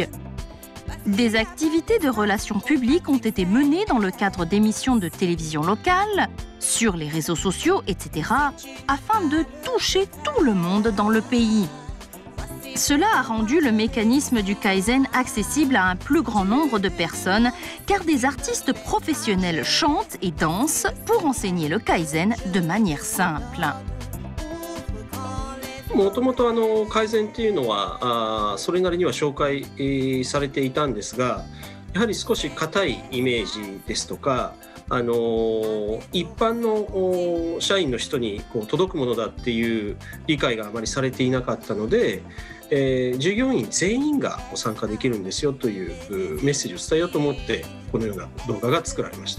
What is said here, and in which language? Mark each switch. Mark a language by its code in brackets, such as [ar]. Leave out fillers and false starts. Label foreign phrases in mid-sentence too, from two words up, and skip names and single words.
[fr] Des activités de relations publiques ont été menées dans le cadre d'émissions de télévision locales, sur les réseaux sociaux, etc., afin de toucher tout le monde dans le pays. Cela a rendu le mécanisme du Kaizen accessible à un plus grand nombre de personnes, car des artistes professionnels chantent et dansent pour enseigner le Kaizen de manière simple. [ja] もともと改善っていうのはそれなりには紹介されていたんですが、やはり少し硬いイメージですとか、一般の社員の人に届くものだっていう理解があまりされていなかったので、従業員全員が参加できるんですよというメッセージを伝えようと思ってこのような動画が作られました。